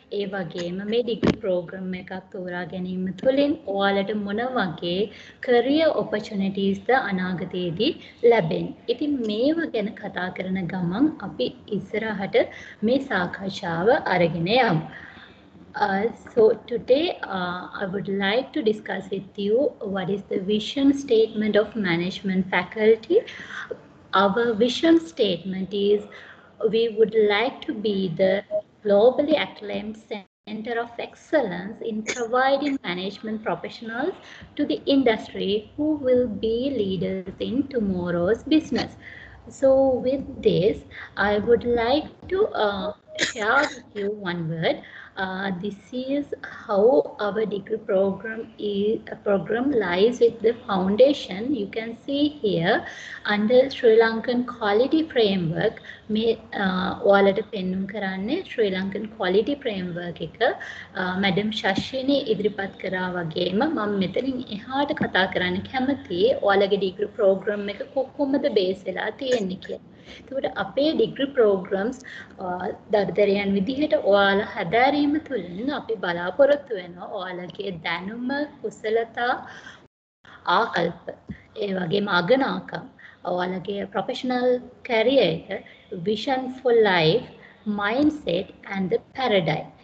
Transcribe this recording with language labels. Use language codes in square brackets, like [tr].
[si] ඒ වගේම මේ degree programme එකක් තෝරා ගැනීම තුළින් ඔයාලට මොන වගේ career opportunities ද අනාගතයේදී ලැබෙන්නේ. ඉතින් මේව ගැන කතා කරන ගමන් අපි ඉස්සරහට මේ සාකච්ඡාව අරගෙන යමු. [en] So today I would like to discuss with you what is the vision statement of management faculty. Our vision statement is we would like to be the globally acclaimed center of excellence in providing management professionals to the industry who will be leaders in tomorrow's business. So with this, I would like to share with you one word. This is how our degree program lies with the foundation. You can see here under Sri Lankan quality framework. [si] මේ ඔයාලට පෙන්වන්න කරන්නේ Sri Lankan quality framework එක madam ශෂිනී ඉදිරිපත් කරා වගේම මම මෙතනින් එහාට කතා කරන්න කැමතියි ඔයාලගේ ඩිග්‍රී ප්‍රෝග්‍රෑම් එක කොහොමද බේස් වෙලා තියෙන්නේ කියලා. එතකොට අපේ ඩිග්‍රී ප්‍රෝග්‍රෑම්ස් දර්දරයන් විදිහට ඔයාලා හැදෑරීම තුළින් අපි බලාපොරොත්තු වෙනවා ඔයාලගේ දැනුම කුසලතා ආකල්ප ඒ වගේම අගනාකම් ඔයාලගේ ප්‍රොෆෙෂනල් කැරියර් එක [en] vision for life mindset and the paradigm.